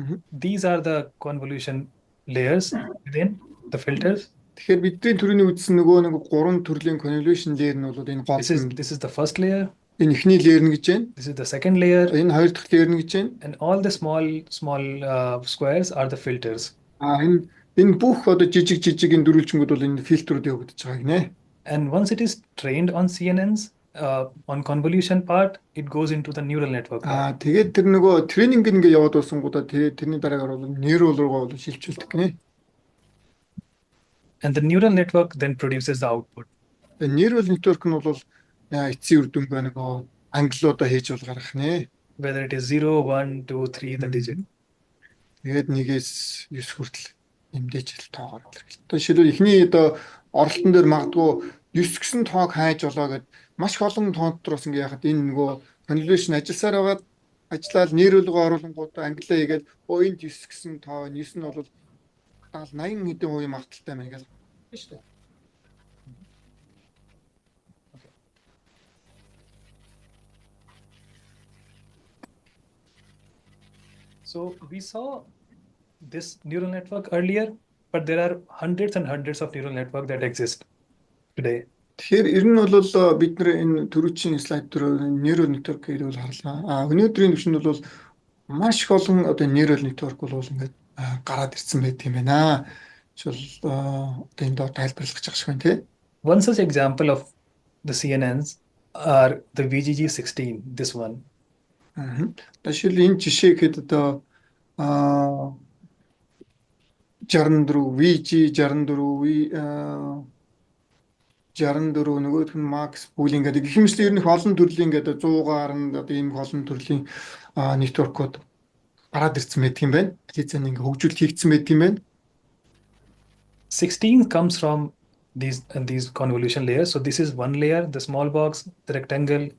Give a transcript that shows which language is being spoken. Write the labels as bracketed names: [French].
[English] These are the convolution layers within the filters. [Mongolian] Тэгэхээр бидний төрөний үзсэн нөгөө нэг гурван төрлийн convolution layer нь бол энэ гол. [English] This is the first layer. [Mongolian] Энэ эхний layer нь гэж байна. [English] This is the second layer. [Mongolian] Энэ хоёр дахь layer нь гэж байна. [English] And all the small squares are the filters. [Mongolian] Энэ бүх одоо жижиг энэ дөрвөлжингүүд бол энэ фильтрүүд явагдаж байгаа гинэ. [English] And once it is trained on CNNs, on convolution part, it goes into the neural network. [Mongolian] Тэгээд тэр нөгөө тренинг ингээ яваад байсангуудаа тэрний дараагаар бол neural руугаа бол шилжүүлдэг гинэ. [English] And the neural network then produces the output. [Mongolian] Neural network нь бол эцсийн үр дүн нөгөө ангиллуудаа хийж бол гаргах нэ. [English] Whether it is 0, 1, 2, 3, the digit. [Mongolian] Тэгээд 1-ээс 9 хүртэл нэмдэж л тоогоор илэрхийлдэг. Одоо жишээлбэл эхний одоо оролтон дээр магадгүй 9 гэсэн тоог хайж болоо гэд маш их олон тоон дотроос ингээ яхад энэ нөгөө convolution ажилласаар байгаад ажиллаад нейролгоо оруулангуудаа англиа хийгээд энд 9 гэсэн тоо 9 нь бол 80 хэдэн хувийн магадaltaй байна гэж байна шүү дээ. [English] So we saw this neural network earlier, but there are hundreds and hundreds of neural networks that exist today. [Mongolian] Тэгэхээр ер нь бол бид нэр энэ түрүүчийн слайд дээр neural network гэдэг бол харлаа. Өнөөдрийн төвшөнд бол маш их олон одоо neural network бол ингээд гараад ирсэн байт юм байна. Жишээл одоо энэ доо тайлбарлах гэж байна тий. [English] One such example of the CNNs are the VGG16, this one. [Mongolian] Жишээл энэ жишээ гэхэд одоо 64 VG64 64 нөгөөх нь Max Pooling гэдэг гэх мэт ер нь их олон төрлийн гэдэг 100-аар нь одоо ийм олон төрлийн network-ууд гараад ирсэн байдаг юм байна. Хэлцэн ингээ хөгжүүлэлт хийгдсэн байдаг юм байна. [English] 16 comes from these convolution layers. So this is one layer, the small box, the rectangle.